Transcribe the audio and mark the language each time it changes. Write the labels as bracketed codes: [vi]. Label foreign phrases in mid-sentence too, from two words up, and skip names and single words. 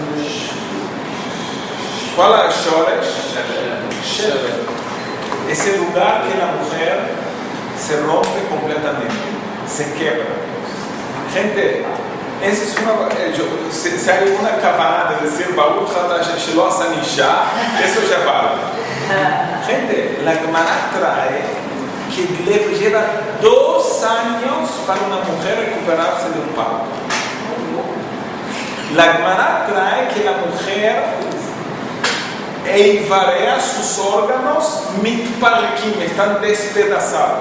[es] ¿Cuál es Shoresh? Sheber. Es el lugar que la mujer se rompe completamente, se quiebra. Gente, esa es si hay una cabana de decir [he] ברוך אתה שלא עשה אשה, [es] eso ya vale. Gente, la Gemara trae que le lleva 2 años para una mujer recuperarse de un parto. La Gemara trae que la mujer eivarea sus órganos mitparkim, están despedazados.